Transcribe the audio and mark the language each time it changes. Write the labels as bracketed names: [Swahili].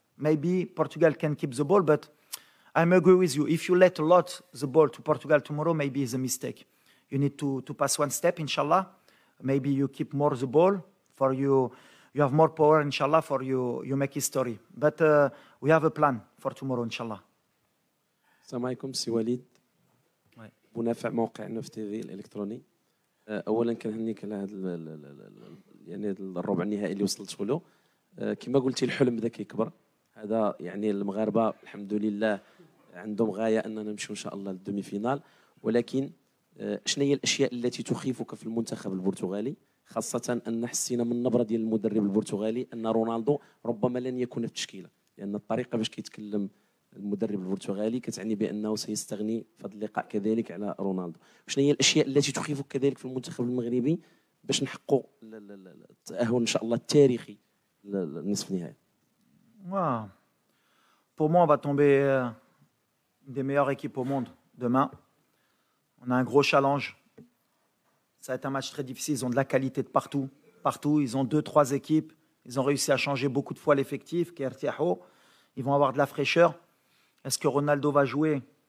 [English] Maybe Portugal can keep the ball, but I agree with you. If you let a lot the ball to Portugal tomorrow, maybe it's a mistake. You need to pass one step, inshallah. Maybe you keep more the ball for you. You have more power, inshallah, for you make history. But we have a plan for tomorrow, inshallah. [Arabic] السلام عليكم سي وليد منافع موقع نوف تي في الالكتروني. اولا كنهنيك على هذا يعني الربع النهائي اللي وصلت له. كما قلتي الحلم بدا كيكبر. هذا يعني المغاربه الحمد لله عندهم غايه اننا نمشيو ان شاء الله [French] للدومي فينال. [Arabic] ولكن شنو هي الاشياء التي تخيفك في المنتخب البرتغالي، خاصه ان حسينا من النبره ديال المدرب البرتغالي ان رونالدو ربما لن يكون في التشكيله، لان الطريقه باش كيتكلم المدرب البرتغالي كتعني بانه سيستغني في هذا اللقاء كذلك على رونالدو. شنو هي الاشياء التي تخيفك كذلك في المنتخب المغربي باش نحققوا التاهل ان شاء الله التاريخي للنصف النهائي؟ [French] Pour moi, on va tomber une des meilleures équipes au monde demain. On a un gros challenge. Ça va être un match très difficile. Ils ont de la qualité de partout. Partout. Ils ont 2-3 équipes. Ils ont réussi à changer beaucoup de fois l'effectif. Ils vont avoir de la fraîcheur. Est-ce que Ronaldo va jouer?